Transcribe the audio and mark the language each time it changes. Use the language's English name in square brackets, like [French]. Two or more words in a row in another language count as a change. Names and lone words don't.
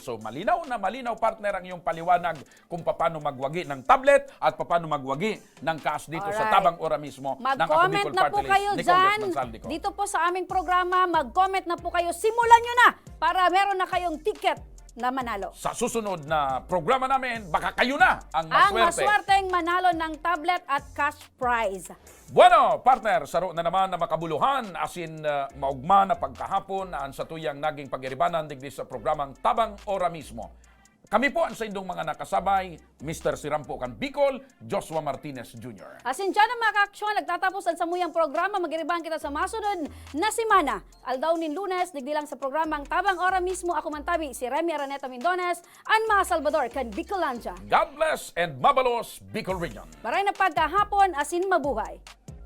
[Filipino] So, malinaw na malinaw, partner, ang iyong paliwanag kung paano magwagi ng tablet at paano magwagi ng cash dito sa Tabang Ora mismo ng Ako Mag-comment Bicol na po Partylist kayo ni dyan. Congressman Zaldy Co. Dito po sa aming programa, mag-comment na po kayo. Simulan nyo na para meron na kayong ticket na manalo. Sa susunod na programa namin, baka kayo na ang Ang maswerte. maswerteng manalo ng tablet at cash prize. [Bikol] Bueno, partner, saro na naman na makabuluhan, asin maugma na pagkahapon, ang sa tuyang naging pag-iribanan digdi sa programang Tabang Ora mismo. Kami po ang sa indong mga nakasabay, Mr. Sirampo kan Bicol, Joshua Martinez Jr. Asin dyan ang mga kaaksyon, nagtatapos ang samuyang programa, magiribang kita sa masunod na semana. Aldaw nin Lunes, digdilang sa programang Tabang Ora Mismo, ako mantabi, si Remy Araneta Mindones, ang mga Salvador kan Bicolandia. [English] God bless and [Bikol] mabalos, Bicol Region. Maray na pagkahapon, asin mabuhay.